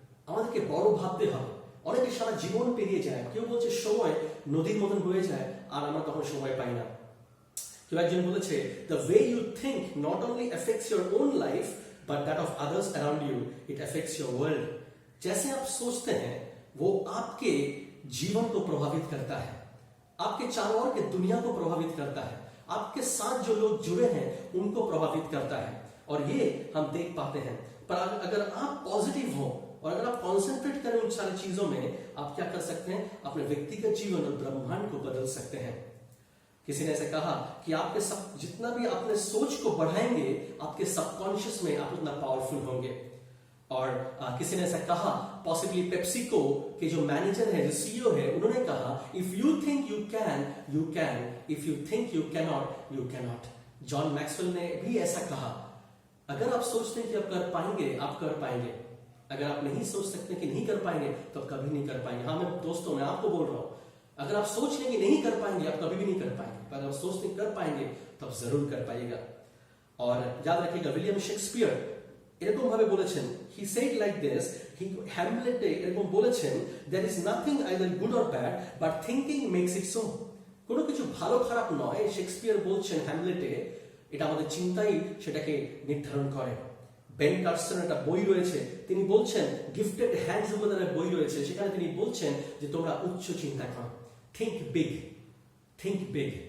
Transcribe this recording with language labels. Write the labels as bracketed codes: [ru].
[bn] আমাদেরকে বড় ভাবতে হবে। অনেকে সারা জীবন পেরিয়ে যায়, কেউ বলছে সময় নদীর মতন বয়ে যায় আর আমরা তখন সময় পাই না। কেউ একজন বলেছে, [en] The way you think not only affects your own life but that of others around you, it affects your world. [hi] जैसे आप सोचते हैं वो आपके जीवन को प्रभावित करता है, आपके चारों ओर के दुनिया को प्रभावित करता है, आपके साथ जो लोग जुड़े हैं उनको प्रभावित करता है, और ये हम देख पाते हैं। पर अगर आप पॉजिटिव हो और अगर आप कॉन्सेंट्रेट करें उन सारी चीजों में, आप क्या कर सकते हैं? अपने व्यक्तिगत जीवन और ब्रह्मांड को बदल सकते हैं। किसी ने ऐसे कहा कि आपके सब जितना भी अपने सोच को बढ़ाएंगे, आपके सबकॉन्शियस में आप उतना पावरफुल होंगे। और किसी ने ऐसा कहा, पॉसिबली पेप्सिको के जो मैनेजर है, जो सीईओ है, उन्होंने कहा, [en] If you think you can, you can, if you think you cannot, you cannot. [hi] John Maxwell ने भी ऐसा कहा, अगर आप सोचते हैं कि आप कर पाएंगे, आप कर पाएंगे। अगर आप नहीं सोच सकते कि नहीं कर पाएंगे, तो आप कभी नहीं कर पाएंगे। हाँ, मैं दोस्तों, मैं आपको बोल रहा हूं, अगर आप सोच लेंगे नहीं कर पाएंगे, आप कभी भी नहीं कर पाएंगे। पर अगर आप सोचते कर पाएंगे तो आप जरूर कर पाइएगा। और याद रखिएगा, [en] William Shakespeare [bn] এরকম ভাবে বলেছেন, [en] he said like this, Hamlet [bn] এরকম বলেছেন, [en] there is nothing either good or bad but thinking makes it so. [bn] কোনো কিছু ভালো খারাপ নয়, শেক্সপিয়ার বলছেন হ্যামলেটে, এটা আমাদের চিন্তাই সেটাকে নির্ধারণ করে। বেন কার্সনের একটা বই রয়েছে, তিনি বলছেন, গিফটেড হ্যান্ডস বলে একটা বই রয়েছে, সেখানে তিনি বলছেন যে তোমরা উচ্চ চিন্তা করো, [en] Think big, think big.